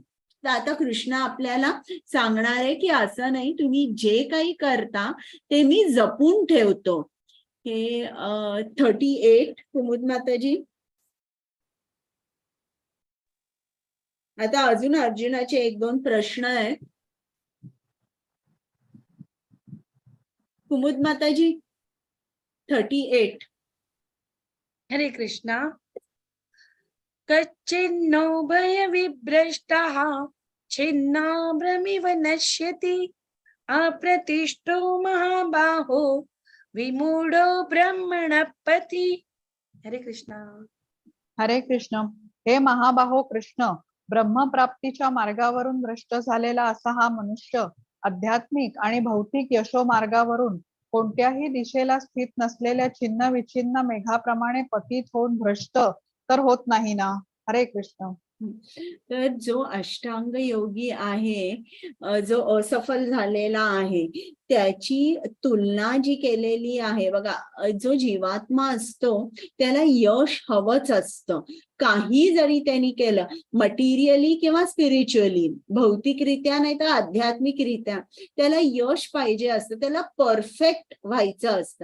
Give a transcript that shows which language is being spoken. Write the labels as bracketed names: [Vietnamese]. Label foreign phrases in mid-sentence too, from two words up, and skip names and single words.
[Marathi] तर आता कृष्ण आपल्याला सांगणार आहे की असं नाही, तुम्ही जे काही करता ते मी जपून ठेवतो. हे 38 कुमुद माताजी. आता अजून अर्जुनाचे 1-2 प्रश्न आहेत. कुमुद माताजी 38. [Sanskrit] हरे कृष्णा. कच्चिन्नो भय विभ्रष्टः छिन्नाभ्रमिव नश्यति अप्रतिष्ठो महाबाहो विमूढो ब्रह्मणपति. [Marathi] हरे कृष्णा. हरे कृष्ण. हे महाबाहो कृष्ण, ब्रह्मप्राप्तीच्या मार्गावरून भ्रष्ट झालेला असा हा मनुष्य आध्यात्मिक आणि भौतिक यशो मार्गावरून कोणत्याही दिशेला स्थित नसलेल्या छिन्न विच्छिन्न मेघाप्रमाणे पतित होऊन भ्रष्ट तर होत नाही ना. हरे कृष्ण. तर जो अष्टांग योगी आहे, जो असफल झालेला आहे, त्याची तुलना जी केलेली आहे बघा, जो जीवात्मा असतो त्याला यश हवंच असतं. काही जरी त्यांनी केलं, मटेरियली किंवा स्पिरिच्युअली, भौतिकरित्या नाही तर आध्यात्मिकरित्या, त्याला यश पाहिजे असतं, त्याला परफेक्ट व्हायचं असतं.